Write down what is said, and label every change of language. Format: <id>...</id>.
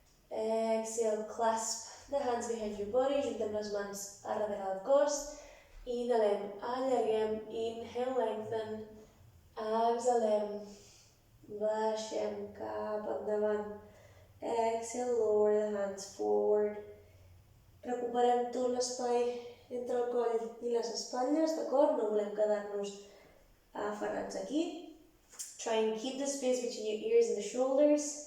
<en>Exhale, clasp the hands behind your body,</en> <ca>juntem les mans a darrere del cos. Inhalem, allarguem,</ca> <en>inhale, lengthen.</en> <ca>Exhalem, baixem cap endavant.</ca> <en>Exhale, lower the hands forward.</en> <ca>Recuperem tot l'espai entre el coll i les espatlles, d'acord? No volem quedar-nos aferrats aquí.</ca> <en>Try and keep the space between your ears and the shoulders.</en>